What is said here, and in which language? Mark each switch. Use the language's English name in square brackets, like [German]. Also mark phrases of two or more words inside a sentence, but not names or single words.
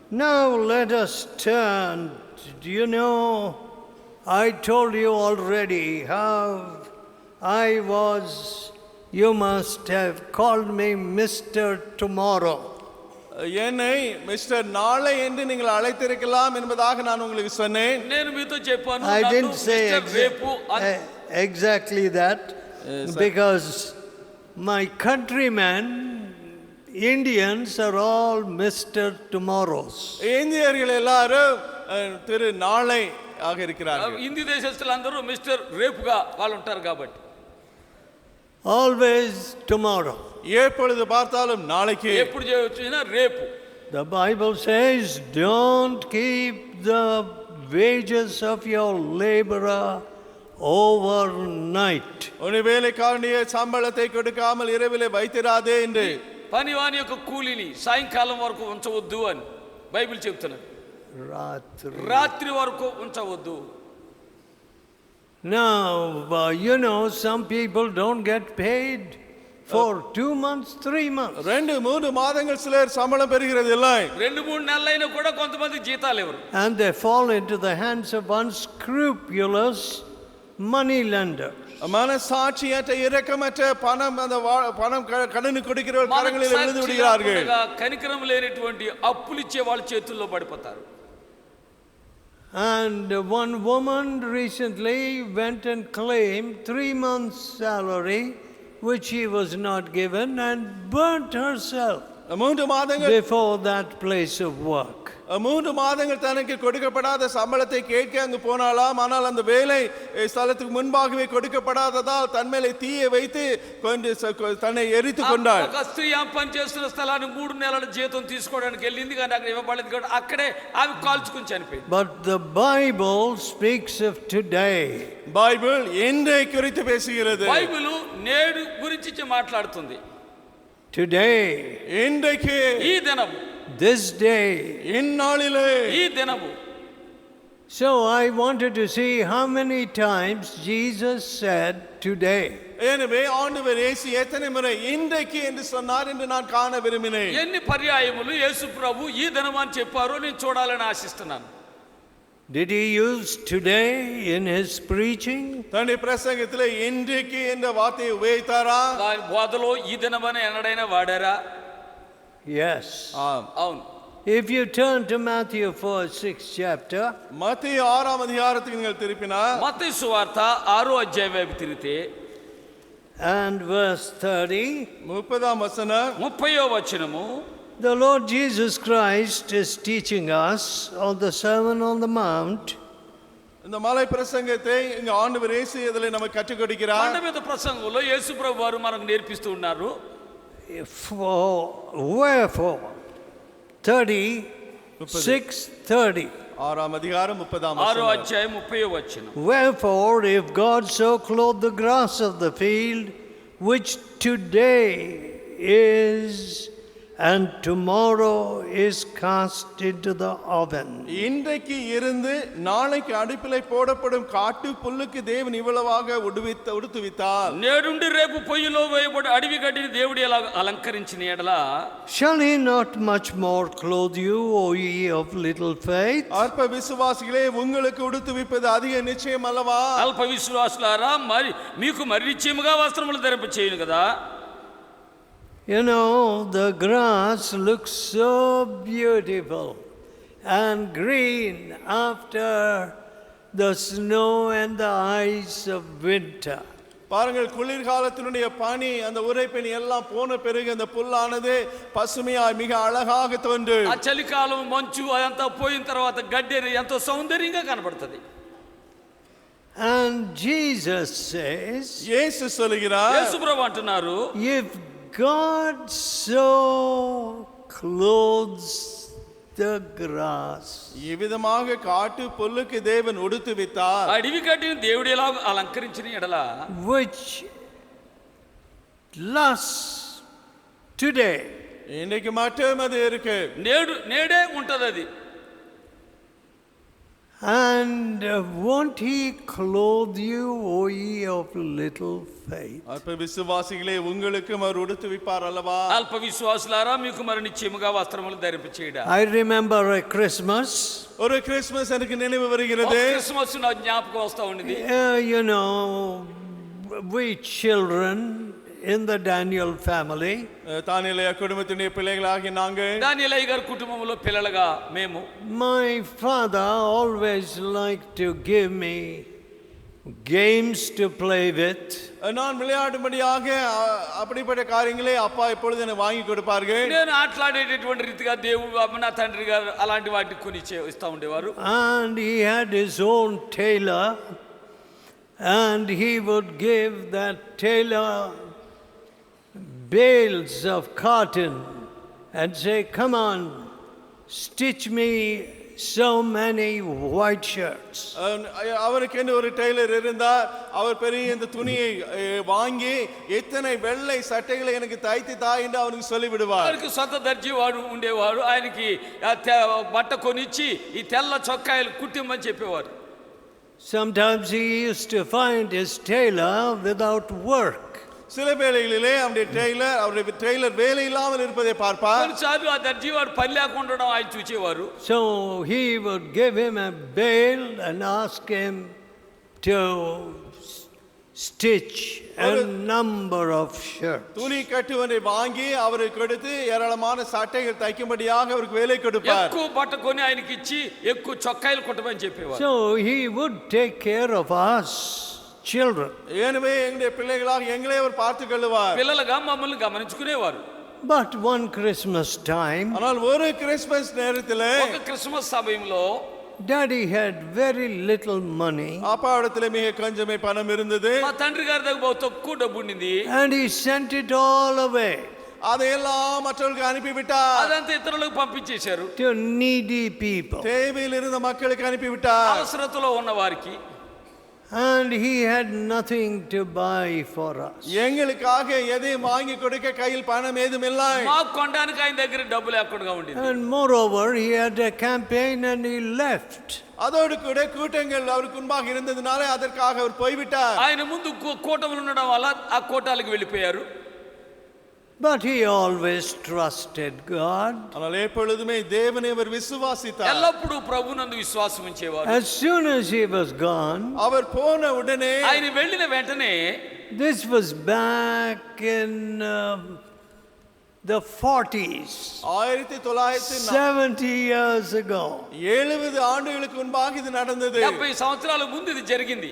[English] Now let us turn. Do you know, I told you already how I was, you must have called me Mr. Tomorrow. [Tamil] என்னை மிஸ்டர் நாளை என்று நீங்கள் அழைத்திருக்கலாம் என்பதாக நான் உங்களுக்கு சொன்னேன். [Telugu] నేను మీతో చెప్పాను [English] I [Telugu] నన్ను [English] didn't say [Telugu] మిస్టర్ రేపు [English] exactly that, because my countrymen, Indians, are all Mr. Tomorrows. [Tamil] இந்தியர்கள் எல்லாரும் திரு நாளை ஆக இருக்கிறார்கள். [Telugu] హిందీ దేశస్తులందరూ మిస్టర్ రేపుగా వాళ్ళు ఉంటారు కాబట్టి. [English] Always tomorrow. [Tamil] எப்பொழுது பார்த்தாலும் நாளைக்கு. [Telugu] ఎప్పుడు చేయొచ్చినా రేపు. [English] The Bible says, don't keep the wages of your laborer overnight. [Tamil] உன் வேலைக்காரனுடைய சம்பளத்தை கொடுக்காமல் இரவிலே வைத்திராதே என்று. [Telugu] పనివాని యొక్క కూలిని సాయంకాలం వరకు ఉంచవద్దు అని బైబిల్ చెప్తున్నది. రాత్రి వరకు ఉంచవద్దు. [English] Now, you know, some people don't get paid for 2 months, 3 months. [Tamil] 2-3 மாதங்கள் சிலர் சம்பளம் பெறுகிறது இல்லை. [Telugu] 2-3 నెలలైనా కూడా కొంతమంది జీతాలు ఇవ్వరు. [English] And they fall into the hands of unscrupulous money lenders. [Tamil] மனசாட்சியற்ற இரக்கமற்ற பணம் கடனு கொடுக்கிற கரங்களில் விழுந்து விடுகிறார்கள். [Telugu] కనికరం లేనటువంటి అప్పులు ఇచ్చే వాళ్ళ చేతుల్లో పడిపోతారు. [English] And one woman recently went and claimed 3 months' salary, which she was not given, and burnt herself [Tamil] 3 மாதங்கள் [English] before that place of work. [Tamil] 3 மாதங்கள் தனக்கு கொடுக்கப்படாத சம்பளத்தை கேட்க அங்கு போனாலாம். ஆனால் அந்த வேலை ஸ்தலத்துக்கு முன்பாகவே கொடுக்கப்படாததால் தன் மேலே தீயை வைத்து தன்னை எரித்து கொண்டாள். [Telugu] ఒక స్త్రీ ఆ పని చేస్తున్న స్థలానికి 3 నెలల జీతం తీసుకోవడానికి వెళ్ళింది, కానీ అక్కడ ఇవ్వబడలేదు కాబట్టి అక్కడే ఆమె కాల్చుకుని చనిపోయింది. [English] But the Bible speaks of today. [Tamil] బైబిల్ ఎండే குறித்து பேசுகிறது. [Telugu] బైబిల్ నేడు గురించి మాట్లాడుతుంది. [English] Today, [Tamil] ఎండకే, [Telugu] ఈ దినము, [English] this day, [Tamil] ఇన్నాళ్ళిలే, [Telugu] ఈ దినము. [English] So I wanted to see how many times Jesus said today. [Tamil] எனவே ஆண்டவர் இயேசு எத்தனை முறை இன்றைக்கு என்று சொன்னார் என்று நான் காண விரும்பினேன். [Telugu] ఎన్ని పర్యాయములు యేసు ప్రభు ఈ దినము అని చెప్పారో నేను చూడాలని ఆశిస్తున్నాను. [English] Did he use today in his preaching? [Tamil] தன்னுடைய பிரசங்கத்திலே இன்றைக்கு என்ற வார்த்தையை உபயோகித்தாரா? [Telugu] దాని బోధలో ఈ దినమని ఎన్నడైనా వాడారా? [English] Yes. [Telugu] అవును. [English] If you turn to Matthew 6th chapter, [Tamil] மத்தேயு 6ஆம் அதிகாரத்துக்கு நீங்கள் திருப்பினால், [Telugu] మత్తయి సువార్త 6వ అధ్యాయం వైపు తిరిగితే [English] and verse 30, [Tamil] 30ஆம் வசனம், [Telugu] 30వ వచనము, [English] the Lord Jesus Christ is teaching us on the Sermon on the Mount. [Tamil] இந்த மலை பிரசங்கத்தை இங்க ஆண்டவர் இயேசு இதிலே நமக்கு கற்றுக் கொடுக்கிறார். [Telugu] కొండ మీద ప్రసంగంలో యేసు ప్రభు వారు మనకు నేర్పిస్తూ ఉన్నారు. [English] Wherefore 6:30. [Tamil] 6ஆம் அதிகாரம் 30ஆம் [Telugu] 6వ [Tamil] வசனம். [Telugu] అధ్యాయం 30వ వచనం. [English] Wherefore, if God so clothe the grass of the field, which today is and tomorrow is cast into the oven. [Tamil] இன்றைக்கு இருந்து நாளைக்கு அடுப்பிலே போடப்படும் காட்டு புல்லுக்கு தேவன் இவ்வளவாக உடுத்துவித்தார். [Telugu] నేడుండి రేపు పొయ్యిలో వేయబడి అడవి గడ్డిని దేవుడు ఎలా అలంకరించిన ఎడల, [English] Shall he not much more clothe you, O ye of little faith? [Tamil] அற்ப விசுவாசிகளே, உங்களுக்கு உடுத்துவிப்பது அதிக நிச்சயம் அல்லவா? [Telugu] అల్ప విశ్వాసులారా, మరి మీకు మరి నిశ్చయముగా వస్త్రములు ధరింప చేయను కదా. [English] You know, the grass looks so beautiful and green after the snow and the ice of winter. [Tamil] பாருங்கள், குளிர்காலத்தினுடைய பனி அந்த உரைப்பனி எல்லாம் போன பிறகு அந்த புல்லானது பசுமையாய் மிக அழகாக தோன்றும். [Telugu] ఆ చలికాలం మంచు అదంతా పోయిన తర్వాత గడ్డి ఎంతో సౌందర్యంగా కనబడుతుంది. [English] And Jesus says, [Tamil] இயேசு சொல்கிறார், [Telugu] యేసు ప్రభు అంటున్నారు, [English] if God so clothes the grass, [Tamil] இவ்விதமாக காட்டு புல்லுக்கு தேவன் உடுத்துவித்தார், [Telugu] అడవి గడ్డిని దేవుడు ఎలా అలంకరించిన ఎడల, [English] which lasts today, [Tamil] இன்னைக்கு மட்டும் அது இருக்கு, [Telugu] నేడే ఉంటది అది. [English] And won't he clothe you, O ye of little faith? [Tamil] అల్ప విశ్వాసిகளே உங்களுக்கும் அவர் உடுத்துவிப்பார் அல்லவா? [Telugu] అల్ప విశ్వాసులారా మీకు మరి నిశ్చయముగా వస్త్రములు ధరింపచేయడా. [English] I remember a Christmas. [Tamil] ஒரு கிறிஸ்மஸ் எனக்கு நினைவு வருகிறது. [Telugu] క్రిస్మస్ నా జ్ఞాపకం వస్తా ఉంది. [English] You know, we children in the Daniel family, [Tamil] தானியேல் குடும்பத்தினுடைய பிள்ளைகளாகிய நாங்கள், [Telugu] దానియేలు గారి కుటుంబంలో పిల్లలుగా మేము, [English] my father always liked to give me games to play with. [Tamil] நான் விளையாடும்படியாக அப்படிப்பட்ட காரியங்களை அப்பா எப்பொழுது எனக்கு வாங்கி கொடுப்பார்கள். [Telugu] నేను ఆటలాడేటటువంటి రీతిగా దేవుడు నా తండ్రి గారు అలాంటి వాటిని కొని ఇస్తా ఉండేవారు. [English] And he had his own tailor, and he would give that tailor bales of cotton and say, come on, stitch me so many white shirts. [Tamil] அவருக்கு ஒரு டெய்லர் இருந்தார். அவர் பெரிய இந்த துணியை வாங்கி எத்தனை வெள்ளை சட்டைகளை எனக்கு தைத்து தா என்று அவருக்கு சொல்லி விடுவார். [Telugu] அவருக்கு సొంత దర్జీ వాడు ఉండేవాడు. ఆయనకి బట్ట కొనిచ్చి ఈ తెల్ల చొక్కాయలు కుట్టిమని చెప్పేవారు. [English] Sometimes he used to find his tailor without work. [Tamil] சில வேளைகளிலே அவருடைய டெய்லர் வேலை இல்லாமல் இருப்பதை பார்ப்பார். [Telugu] కొన్నిసార్లు ఆ దర్జీ వాడు పని లేకుండా ఉండడం ఆయన చూచేవారు. [English] So he would give him a bale and ask him to stitch a number of shirts. [Tamil] துணி கட்டுவதை வாங்கி அவருக்கு கொடுத்து ஏராளமான சட்டைகள் தைக்கும்படியாக அவருக்கு வேலை கொடுப்பார். [Telugu] ఎక్కువ బట్ట కొని ఆయనకి ఇచ్చి ఎక్కువ చొక్కాయలు కుట్టమని చెప్పేవారు. [English] So he would take care of us children. [Tamil] எனவே எங்களுடைய பிள்ளைகளாக எங்களை அவர் பார்த்துக் கொள்வார். [Telugu] పిల్లలుగా మమ్మల్ని గమనించుకునేవారు. [English] But one Christmas time, [Tamil] ஆனால் ஒரு கிறிஸ்மஸ் நேரத்திலே [Telugu] ఒక క్రిస్మస్ సమయంలో [English] Daddy had very little money, [Tamil] அப்பாவிடத்திலே மிக கொஞ்சமே பணம் இருந்தது. [Telugu] మా తండ్రి గారి దగ్గర బాగా తక్కువ డబ్బు ఉండింది. [English] and he sent it all away [Tamil] அதையெல்லாம் மற்றவர்களுக்கு அனுப்பிவிட்டார். [Telugu] అదంతా ఇతరులకు పంపించేశారు. [English] to needy people. [Tamil] தேவையில் இருந்த மக்களுக்கு அனுப்பிவிட்டார். [Telugu] అవసరతలో ఉన్న వారికి. [English] And he had nothing to buy for us. [Tamil] எங்களுக்காக எதையும் வாங்கி கொடுக்க கையில் பணம் ஏதும் இல்லை. [Telugu] మాకు కొనడానికి ఆయన దగ్గర డబ్బు లేకుండా ఉండేది. [English] And moreover, he had a campaign and he left. [Tamil] அதோடு கூட கூட்டங்கள் அவருக்கு முன்பாக இருந்ததுனால அதற்காக அவர் போய்விட்டார். [Telugu] ఆయన ముందు కూటములు ఉండడం వల్ల ఆ కూటాలకు వెళ్ళిపోయారు. [English] But he always trusted God. [Tamil] ஆனால் எப்பொழுதுமே தேவனை அவர் விசுவாசித்தார். [Telugu] ఎల్లప్పుడూ ప్రభునందు విశ్వాసం ఉంచేవారు. [English] As soon as he was gone, [Tamil] அவர் போன உடனே, [Telugu] ఆయన వెళ్ళిన వెంటనే, [English] this was back in the 40s, 70 years ago. [Tamil] 70 ஆண்டுகளுக்கு முன்பாக இது நடந்தது. [Telugu] 70 సంవత్సరాల ముందు ఇది జరిగింది.